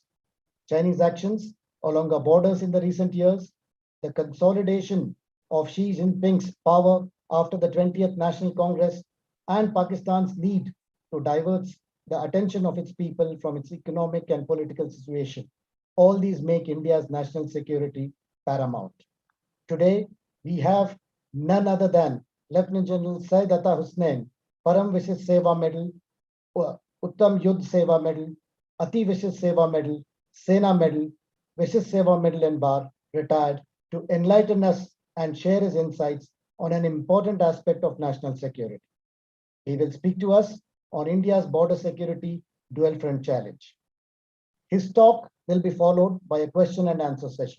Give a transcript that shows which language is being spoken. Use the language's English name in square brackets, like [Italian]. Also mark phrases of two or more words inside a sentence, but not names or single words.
[English] Chinese actions along our borders in the recent years, the consolidation of Xi Jinping's power after the 20th National Congress, and Pakistan's need to divert the attention of its people from its economic and political situation. All these make India's national security paramount. Today, we have none other than Lieutenant General Syed Hasnain, Param Vishesh Seva Medal, Uttam Yudh Seva Medal, Ati Vishesh Seva Medal, Sena Medal, Vishesh Seva Medal and Bar, retired, to enlighten us and share his insights on an important aspect of national security. He will speak to us on India's border security dual front challenge. His talk will be followed by a question and answer session.